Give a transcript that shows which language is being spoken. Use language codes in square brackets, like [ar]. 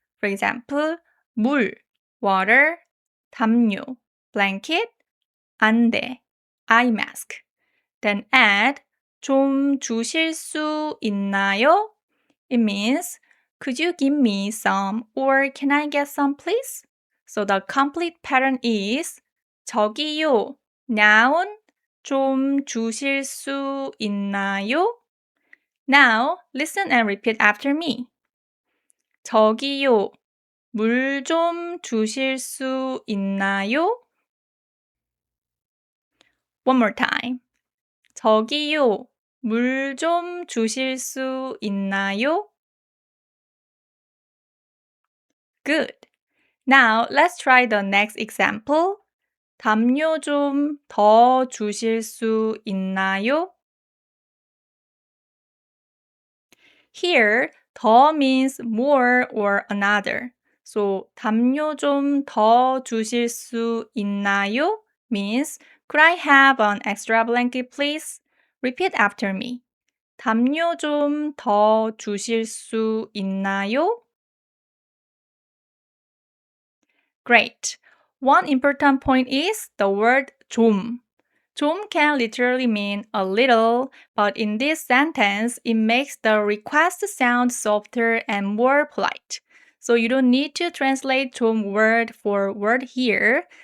[en] For example, 물, water, 담요, blanket, 안대, eye mask. Then add [ko] 좀 주실 수 있나요? [en] It means, could you give me some or can I get some please? So the complete pattern is [ko] 저기요, [en] noun, [ko] 좀 주실 수 있나요? [en] Now, listen and repeat after me. [ko] 저기요, 물 좀 주실 수 있나요? [en] One more time. [ko] 저기요, 물 좀 주실 수 있나요? [en] Good. Now, let's try the next example. [ko] 담요 좀 더 주실 수 있나요? [en] Here, 더 means more or another. So, [ko] 담요 좀 더 주실 수 있나요? [en] means, could I have an extra blanket, please? Repeat after me. [ko] 담요 좀 더 주실 수 있나요? [en] Great. One important point is the word 좀. 좀 can literally mean a little, but in this sentence, it makes the request sound softer and more polite. So you don't need to translate 좀 word for word here.